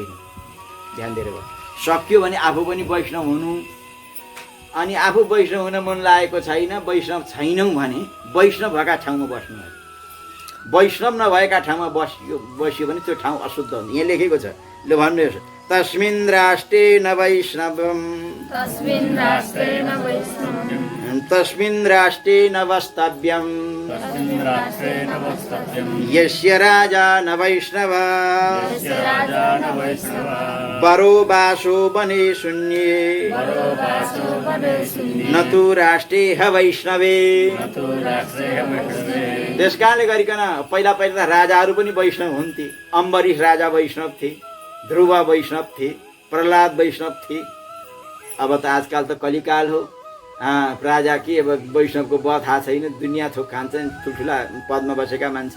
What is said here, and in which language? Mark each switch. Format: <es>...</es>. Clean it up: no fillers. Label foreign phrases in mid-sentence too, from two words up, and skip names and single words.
<ne>ध्यान दिएर सक्यो भने आफू पनि वैष्णव हुनु, अनि आफू वैष्णव हुन मन लागेको छैन, वैष्णव छैनौँ भने वैष्णव भएका ठाउँमा बस्नु अरे। वैष्णव नभएका ठाउँमा बस्यो भने त्यो ठाउँ अशुद्ध हुन्छ। यहाँ लेखेको छ, ल भन्नुहोस्,</ne> <sa>तस्मिन् राष्ट्रे न वैष्णवम् तस्मिन् राष्ट्रे न वस्तव्यम् यस्य राजा न वैष्णव वरो वासो वने शून्ये न तु राष्ट्रे ह वैष्णवे।</sa> <ne>त्यस कारणले गरिकन पहिला पहिला राजाहरू पनि वैष्णव हुन्थे। अम्बरीश राजा वैष्णव थिए, ध्रुव वैष्णव थिए, प्रहलाद वैष्णव थिए। अब त आजकल त कलिकाल हो, राजा के अब वैष्णवको ब थाहा छैन, दुनियाँ थोक खान्छन् ठुल्ठुला पदमा बसेका मान्छे।</ne>